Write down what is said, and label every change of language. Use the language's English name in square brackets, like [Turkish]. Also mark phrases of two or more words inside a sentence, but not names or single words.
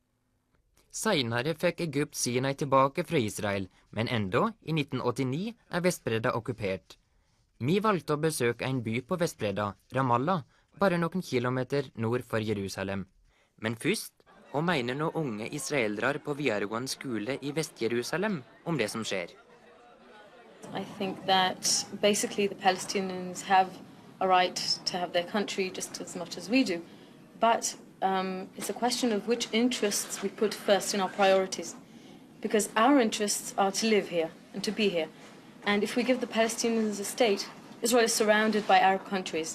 [Norwegian] Senere fikk Egypt Sinai tilbake fra Israel, men enda, i 1989, Vestbredda okkupert. Vi valgte å besøke en by på Vestbredda, Ramallah, bare noen kilometer nord for Jerusalem. Men først, hva mener noen unge israelere på videregående skole i Vest-Jerusalem om det som skjer? [English] I think that basically the Palestinians have a right to have their country just as much as we do. But it's a question of which interests we put first in our priorities. Because our interests are to live here and to be here. And if we give the Palestinians a state, Israel is surrounded by Arab countries.